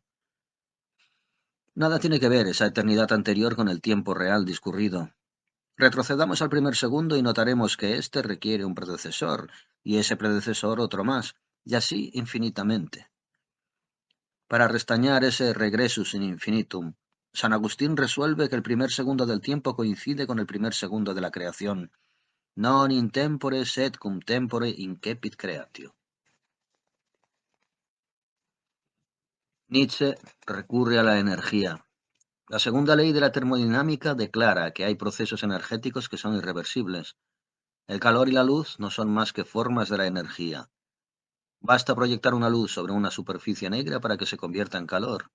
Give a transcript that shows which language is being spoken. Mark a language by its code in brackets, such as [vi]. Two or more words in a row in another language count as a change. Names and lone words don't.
[es] Nada tiene que ver esa eternidad anterior con el tiempo real discurrido. Retrocedamos al primer segundo y notaremos que éste requiere un predecesor, y ese predecesor otro más, y así infinitamente. Para restañar ese [la] regressus in infinitum, [es] San Agustín resuelve que el primer segundo del tiempo coincide con el primer segundo de la creación. [la] Non in tempore sed cum tempore incepit creatio. [es] Nietzsche recurre a la energía. La segunda ley de la termodinámica declara que hay procesos energéticos que son irreversibles. El calor y la luz no son más que formas de la energía. Basta proyectar una luz sobre una superficie negra para que se convierta en calor.